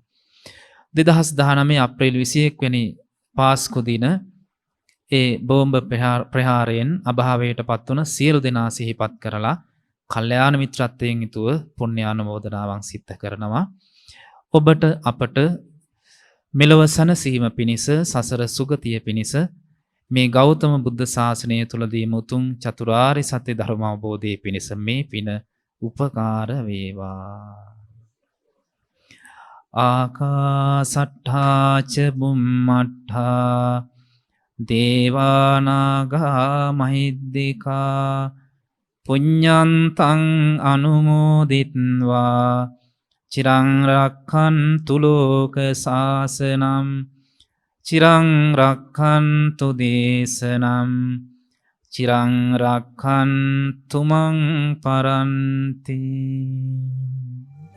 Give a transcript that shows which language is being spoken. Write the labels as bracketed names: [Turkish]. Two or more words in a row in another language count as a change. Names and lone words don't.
[Sinhala] 2019 අප්‍රේල් 21 වෙනි පාස්කු දින ඒ බෝම්බ ප්‍රහාරයෙන් අභාවයට පත් වුණ සියලු දෙනා සිහිපත් කරලා කල්යාණ මිත්‍රත්වයෙන් යුතුව පුණ්‍යානුමෝදනාවන් සිද්ධ කරනවා. ඔබට අපට මෙලොව සැනසීම පිණිස සසර සුගතිය පිණිස මේ ගෞතම බුද්ධ ශාසනය තුලදී මුතුන් චතුරාර්ය සත්‍ය ධර්ම අවබෝධයේ පිණිස මේ පින උපකාර වේවා. [Pali] ආකාසට්ඨා ච බුම්මට්ඨා දේවානාගා මහිද්దికා පුඤ්ඤන්තං අනුමෝදිත්වා චිරං රක්ඛන්තු ලෝක සාසනං චිරං රක්ඛන්තු දේශනං චිරං රක්ඛන්තු මං පරන්ති.